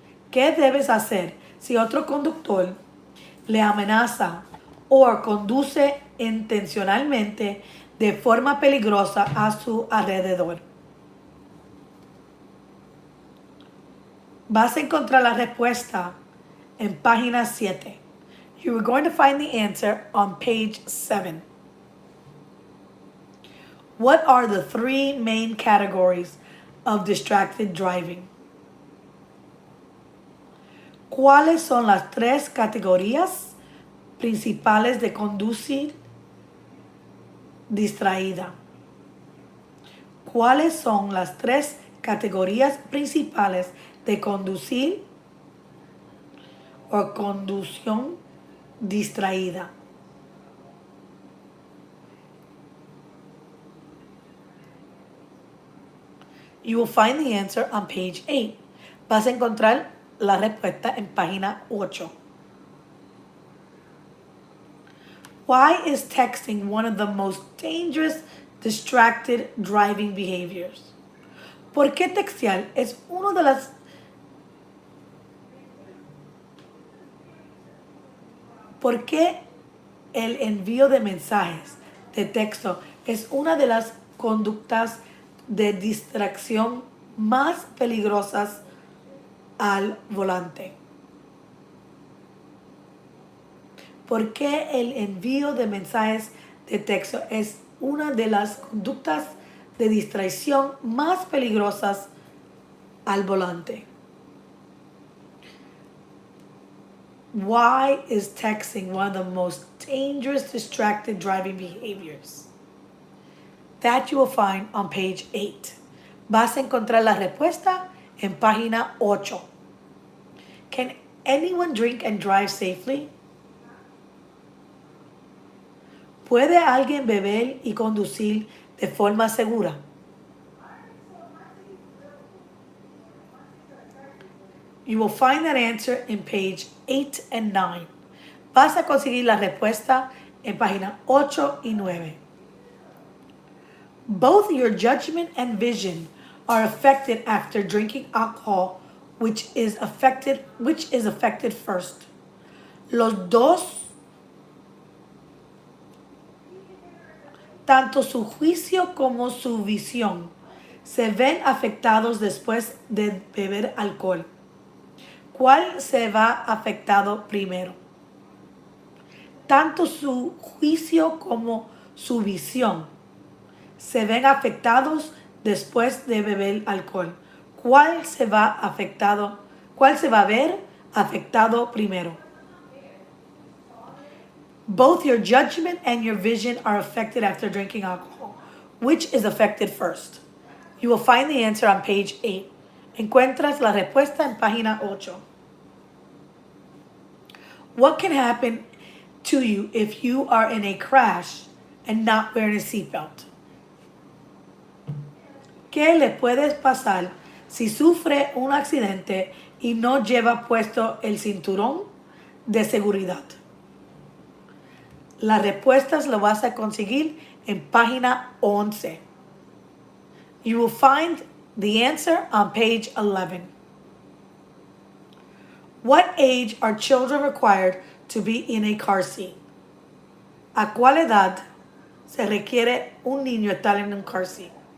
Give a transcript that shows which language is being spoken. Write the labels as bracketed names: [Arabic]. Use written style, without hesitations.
[Spanish] ¿Qué debes hacer si otro conductor le amenaza o conduce intencionalmente de forma peligrosa a su alrededor? Vas a encontrar la respuesta en página 7. [English] You are going to find the answer on page 7. What are the 3 main categories of distracted driving? [Spanish] ¿Cuáles son las 3 categorías principales de conducir distraída? ¿Cuáles son las 3 categorías principales de conducir o conducción distraída? [English] You will find the answer on page 8. [Spanish] Vas a encontrar la respuesta en página 8. [English] Why is texting one of the most dangerous distracted driving behaviors? [Spanish] ¿Por qué textear es uno de las ¿Por qué el envío de mensajes de texto es una de las conductas de distracción más peligrosas al volante? ¿Por qué el envío de mensajes de texto es una de las conductas de distracción más peligrosas al volante? [English] Why is texting one of the most dangerous distracted driving behaviors? That you will find on page 8. [Spanish] Vas a encontrar la respuesta en página 8. [English] Can anyone drink and drive safely? [Spanish] ¿Puede alguien beber y conducir de forma segura? [English] You will find that answer in page 8 and 9. [Spanish] Vas a conseguir la respuesta en página 8 y 9. [English] Both your judgment and vision are affected after drinking alcohol, which is affected first. [Spanish] Los dos, tanto su juicio como su visión, se ven afectados después de beber alcohol. ¿Cuál se va afectado primero? Tanto su juicio como su visión se ven afectados después de beber alcohol. ¿Cuál se va a ver afectado primero? [English] Both your judgment and your vision are affected after drinking alcohol. Which is affected first? You will find the answer on page 8. [Spanish] Encuentras la respuesta en página 8. [English] What can happen to you if you are in a crash and not wearing a seatbelt? [Spanish] ¿Qué le puede pasar si sufre un accidente y no lleva puesto el cinturón de seguridad? Las respuestas lo vas a conseguir en página 11. [English] You will find the answer on page 11. What age are children required to be in a car seat? [Spanish] ¿A cuál edad se requiere un niño estar en un car seat?